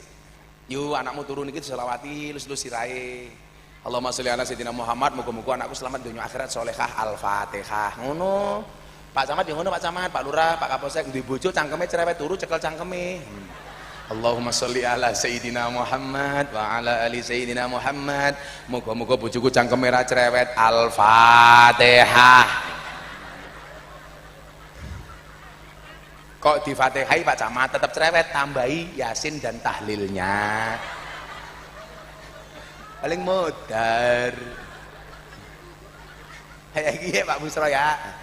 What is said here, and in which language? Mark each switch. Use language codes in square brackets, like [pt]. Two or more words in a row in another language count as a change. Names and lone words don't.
[jv] Yuk anakmu turun iki selawati lus-lus sirahe. [ar] اللهم صل على سيدنا محمد, [jv] muga-muga anakku selamat dunia akhirat solehah. Al-Fatihah. Ngono. Pak Camat yo ngono, Pak Camat, Pak Lurah, Pak Kapolsek duwe bojo cangkeme cerewet turu cekel cangkeme. [ar] اللهم صل على سيدنا محمد وعلى آل سيدنا محمد. [jv] Muga-muga bojoku cangkeme ra cerewet. Al-Fatihah. Kok di Fatihai Pak Camat tetap cerewet, tambahi Yasin [id] dan tahlilnya. [jv] Paling modar. [id] Kayak gini Pak Busro ya.